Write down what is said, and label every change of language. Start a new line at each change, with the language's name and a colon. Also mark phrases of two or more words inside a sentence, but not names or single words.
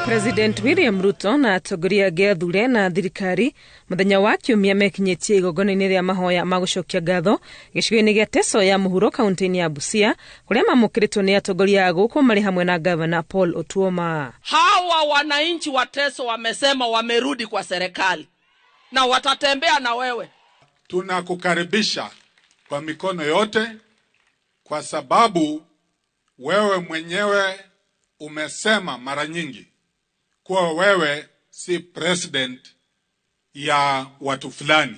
Kikuyu: President William Ruto na atongoria gethure na thirikari muthenya wa kiumia mekinyitie igongona-ini ria mahoya ma gucokia ngatho gicigo-ini gia Teso ya muhuro kaunti-ini ya Busia kuria mamukiritwo ni atongoria guku mari hamwe na gavana Paul Otuoma.
Swahili: Hawa wananchi wa Teso wamesema wamerudi kwa serikali na watatembea na wewe. Tunakukaribisha kwa mikono yote kwa sababu wewe mwenyewe umesema mara nyingi kuwa wewe si president ya watu fulani.